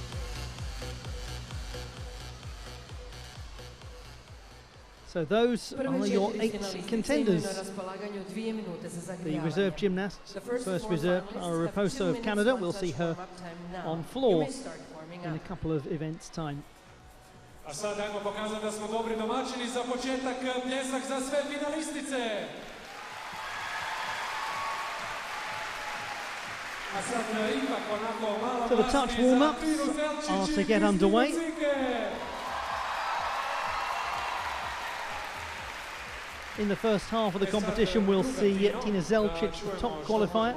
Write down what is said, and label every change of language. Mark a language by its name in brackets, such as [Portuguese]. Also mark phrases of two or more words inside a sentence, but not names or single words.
[English] So those are your 8 contenders. The reserve gymnasts, first reserve, Clara Raposo of Canada. We'll see her on floor in a couple of events' time. [Croatian] A sad ajmo pokazati da smo dobri domaćini za početak, pljesak za sve finalistice. [English] So the touch warm-ups are to get underway. In the first half of the competition, we'll see Tina Zelcic, the top qualifier.